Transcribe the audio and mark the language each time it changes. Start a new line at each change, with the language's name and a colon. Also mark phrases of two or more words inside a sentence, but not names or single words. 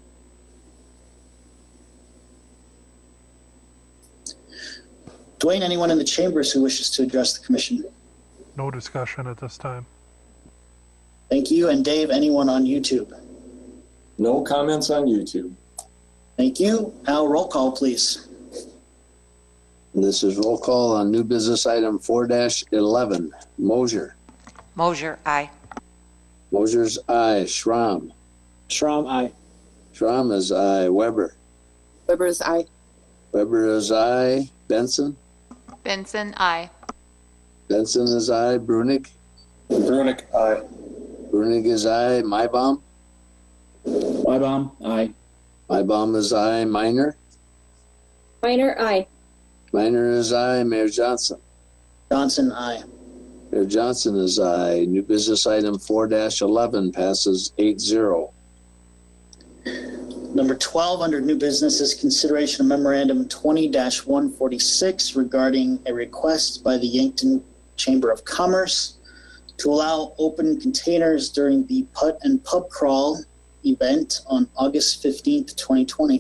English: Dwayne, anyone in the chambers who wishes to address the commission? No discussion at this time. Thank you. And Dave, anyone on YouTube? No comments on YouTube. Thank you. Al, roll call, please. And this is roll call on new business item 4-11. Mosier. Mosier, aye. Mosier's aye. Schramm. Schramm, aye. Schramm is aye. Weber. Weber is aye. Weber is aye. Benson. Benson, I. Benson is aye. Brunig. Brunick, aye. Brunig is aye. Mybom. Mybom, aye. Mybom is aye. Minor. Minor, aye. Minor is aye. Mayor Johnson. Johnson, aye. Mayor Johnson is aye. New business item 4-11 passes 8-0. Number 12 under new business is consideration of memorandum 20-146 regarding a request by the Yankton Chamber of Commerce to allow open containers during the Putt and Pub Crawl event on August 15th, 2020.